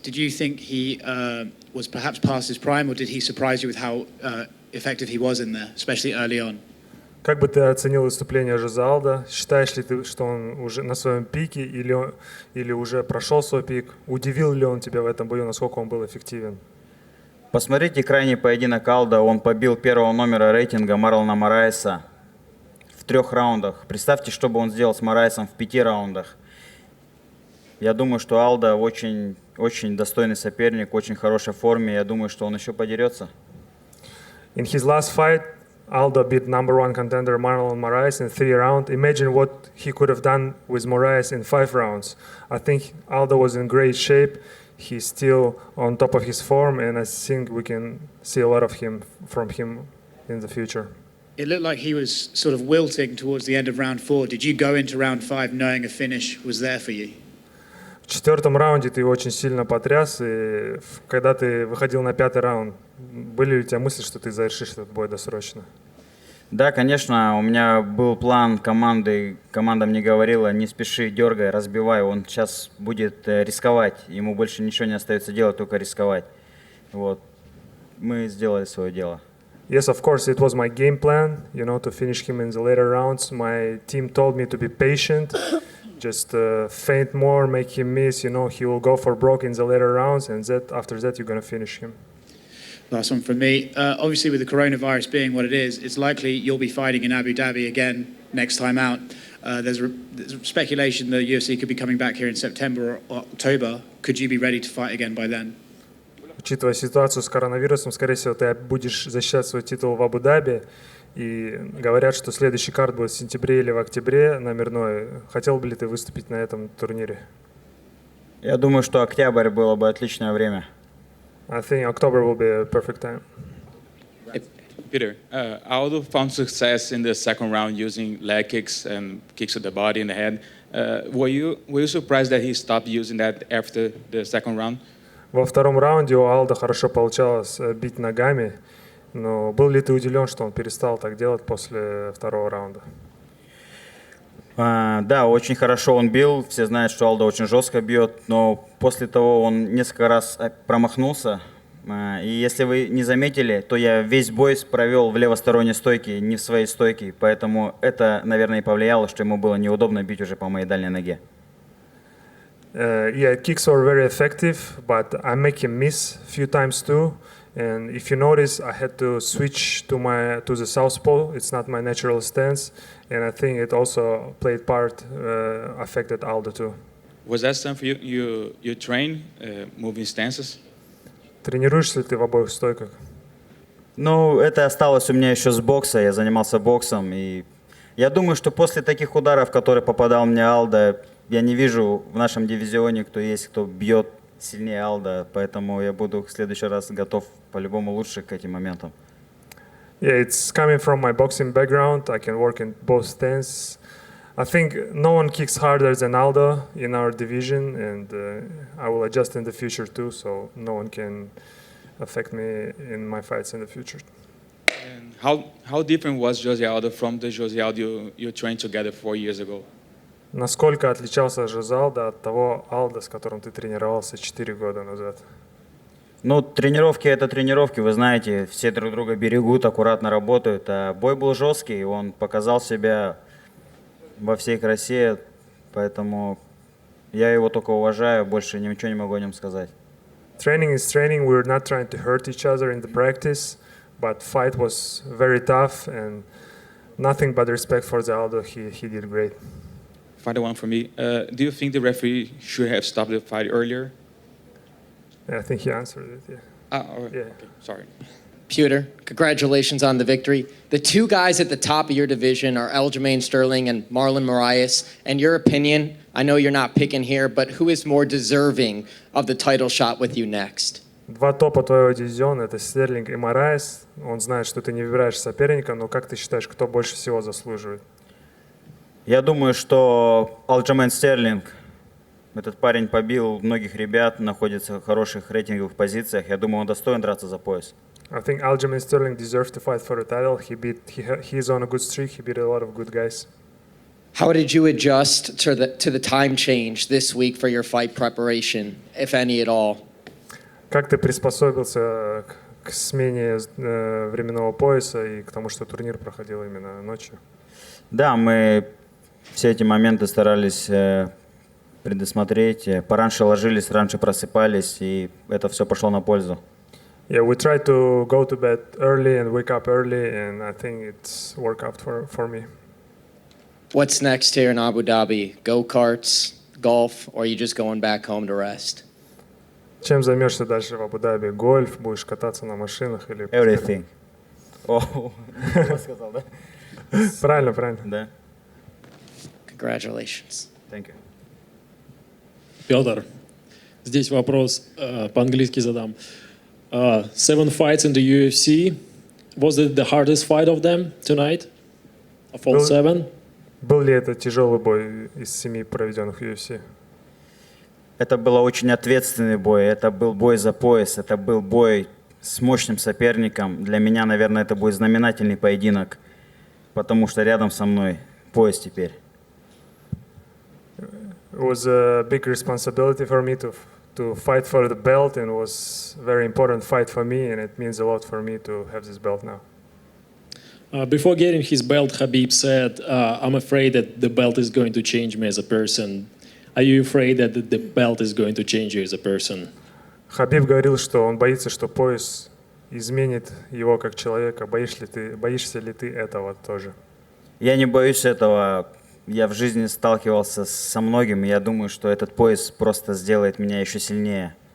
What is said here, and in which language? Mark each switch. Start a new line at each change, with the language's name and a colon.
English: Did you think he was perhaps past his prime, or did he surprise you with how effective he was in there, especially early on?
Russian: Как бы ты оценил выступление Жозе Алдо? Считаешь ли ты, что он уже на своем пике или уже прошел свой пик? Удивил ли он тебя в этом бою, насколько он был эффективен? Посмотрите крайний поединок Алдо. Он побил первого номера рейтинга Марлона Мораеса в 3 раундах. Представьте, что бы он сделал с Мораесом в 5 раундах. Я думаю, что Алдо очень, очень достойный соперник, очень хорошей форме. Я думаю, что он еще подерется.
English: In his last fight, Aldo beat number one contender Marlon Moraes in 3 rounds. Imagine what he could have done with Moraes in 5 rounds. I think Aldo was in great shape. He's still on top of his form, and I think we can see a lot of him from him in the future. It looked like he was sort of wilting towards the end of round 4. Did you go into round 5 knowing a finish was there for you?
Russian: В 4-м раунде ты его очень сильно потряс, и когда ты выходил на 5-й раунд, были ли у тебя мысли, что ты завершишь этот бой досрочно? Да, конечно, у меня был план команды. Команда мне говорила, не спеши, дергай, разбивай. Он сейчас будет рисковать. Ему больше ничего не остается делать, только рисковать. Вот. Мы сделали свое дело.
English: Yes, of course, it was my game plan, to finish him in the later rounds. My team told me to be patient, just feint more, make him miss. He will go for broke in the later rounds, and after that, you're going to finish him. Last one from me. Obviously, with the coronavirus being what it is, it's likely you'll be fighting in Abu Dhabi again next time out. There's speculation the UFC could be coming back here in September or October. Could you be ready to fight again by then?
Russian: Учитывая ситуацию с коронавирусом, скорее всего, ты будешь защищать свой титул в Абу-Даби. И говорят, что следующий карт будет в сентябре или в октябре номерной. Хотел бы ли ты выступить на этом турнире? Я думаю, что октябрь было бы отличное время.
English: I think October will be a perfect time. Peter, Aldo found success in the second round using leg kicks and kicks to the body and the head. Were you surprised that he stopped using that after the second round?
Russian: Во втором раунде у Алда хорошо получалось бить ногами, но был ли ты удивлен, что он перестал так делать после второго раунда? Да, очень хорошо он бил. Все знают, что Алдо очень жестко бьет, но после того он несколько раз промахнулся. И если вы не заметили, то я весь бой провел в левосторонней стойке, не в своей стойке. Поэтому это, наверное, и повлияло, что ему было неудобно бить уже по моей дальней ноге.
English: Yeah, kicks were very effective, but I make him miss a few times too. And if you notice, I had to switch to the southpaw. It's not my natural stance, and I think it also played part, affected Aldo too. Was that something you train, moving stances?
Russian: Тренируешься ли ты в обоих стойках? Ну, это осталось у меня еще с бокса. Я занимался боксом, и я думаю, что после таких ударов, которые попадал мне Алдо, я не вижу в нашем дивизионе, кто бьет сильнее Алда, поэтому я буду в следующий раз готов по-любому лучше к этим моментам.
English: Yeah, it's coming from my boxing background. I can work in both stances. I think no one kicks harder than Aldo in our division, and I will adjust in the future too, so no one can affect me in my fights in the future. And how different was Jose Aldo from the Jose Aldo you trained together 4 years ago?
Russian: Насколько отличался Жозе Алдо от того Алдо, с которым ты тренировался 4 года назад? Ну, тренировки — это тренировки, вы знаете, все друг друга берегут, аккуратно работают. А бой был жесткий, он показал себя во всей красе, поэтому я его только уважаю, больше ничего не могу о нем сказать.
English: Training is training. We're not trying to hurt each other in the practice, but fight was very tough and nothing but respect for the Aldo. He did great. Final one for me. Do you think the referee should have stopped the fight earlier? Yeah, I think he answered it. Yeah. All right. Yeah. Okay, sorry. Pewter, congratulations on the victory. The two guys at the top of your division are Aljamain Sterling and Marlon Moraes. In your opinion, I know you're not picking here, but who is more deserving of the title shot with you next?
Russian: Два топа твоего дивизиона — это Стерлинг и Мораес. Он знает, что ты не выбираешь соперника, но как ты считаешь, кто больше всего заслуживает? Я думаю, что Aljamain Sterling, этот парень побил многих ребят, находится в хороших рейтинговых позициях. Я думаю, он достоин драться за пояс.
English: I think Aljamain Sterling deserves to fight for the title. He's on a good streak. He beat a lot of good guys. How did you adjust to the time change this week for your fight preparation, if any at all?
Russian: Как ты приспособился к смене временного пояса и к тому, что турнир проходил именно ночью? Да, мы все эти моменты старались предусмотреть. Пораньше ложились, раньше просыпались, и это все пошло на пользу.
English: Yeah, we try to go to bed early and wake up early, and I think it's worked out for me. What's next here in Abu Dhabi? Go-karts, golf, or are you just going back home to rest?
Russian: Чем займешься дальше в Абу-Даби? Гольф? Будешь кататься на машинах или...
English: Everything.
Russian: О, я сказал, да? Правильно, правильно. Да.
English: Congratulations. Thank you.
Russian: Петр, здесь вопрос по-английски задам.
English: 7 fights in the UFC. Was it the hardest fight of them tonight? Of all Well- 7?
Russian: Был ли это тяжелый бой из 7 проведенных в UFC? Это был очень ответственный бой, это был бой за пояс, это был бой с мощным соперником. Для меня, наверное, это будет знаменательный поединок, потому что рядом со мной пояс теперь.
English: It was a big responsibility for me to fight for the belt, and it was a very important fight for me, and it means a lot for me to have this belt now. Before getting his belt, Khabib said, I'm afraid that the belt is going to change me as a person. Are you afraid that the belt is going to change you as a person?
Russian: Хабиб говорил, что он боится, что пояс изменит его как человека. Боишься ли ты этого тоже? Я не боюсь этого. Я в жизни сталкивался со многим, и я думаю, что этот пояс просто сделает меня еще сильнее.